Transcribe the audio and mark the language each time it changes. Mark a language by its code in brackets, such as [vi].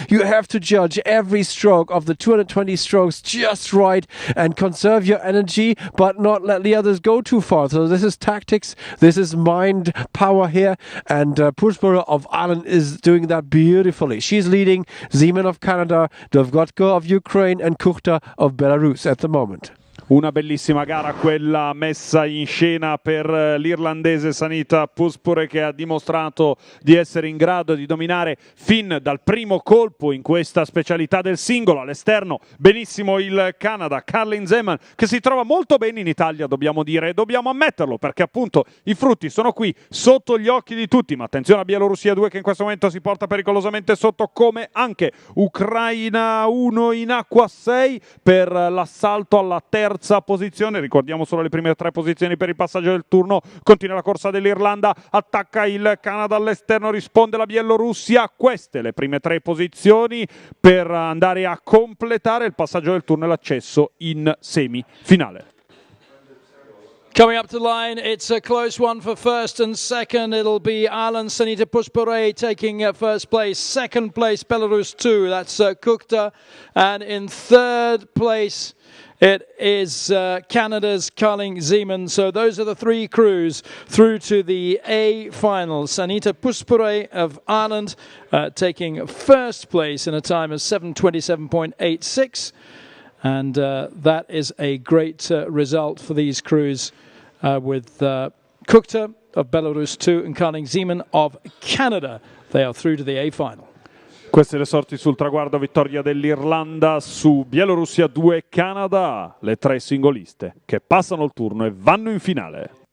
[en] You have to judge every stroke of the 220 strokes just right and conserve your energy but not let the others go too far. So this is tactics, this is mind power here, and Puspure of Ireland is doing that beautifully. She's leading Zeman of Canada, Dovgotko of Ukraine and Kuchta of Belarus at the moment. [it] Una bellissima gara quella messa in scena per l'irlandese Sanita Puspure, che ha dimostrato di essere in grado di dominare fin dal primo colpo in questa specialità del singolo. All'esterno benissimo il Canada, Carlin Zeman, che si trova molto bene in Italia, dobbiamo dire, e dobbiamo ammetterlo, perché appunto i frutti sono qui sotto gli occhi di tutti. Ma attenzione a Bielorussia 2 che in questo momento si porta pericolosamente sotto, come anche Ucraina 1 in acqua 6 per l'assalto alla terza posizione. Ricordiamo solo le prime tre posizioni per il passaggio del turno. Continua la corsa dell'Irlanda, attacca il Canada all'esterno, risponde la Bielorussia. Queste le prime tre posizioni per andare a completare il passaggio del turno e l'accesso in semifinale. [en] Coming up to line, it's a close one for first and second. It'll be Ireland, Sanita Puspure taking first place. Second place, Belarus 2, that's Kuchta. And in third place, it is Canada's Carling Zeman. So those are the three crews through to the A final. Sanita Puspure of Ireland taking first place in a time of 7:27.86. And that is a great result for these crews with Kuchta of Belarus 2 and Carling Zeman of Canada. They are through to the A final. [it] Queste le sorti sul traguardo, vittoria dell'Irlanda su Bielorussia 2 Canada, le tre singoliste che passano il turno e vanno in finale.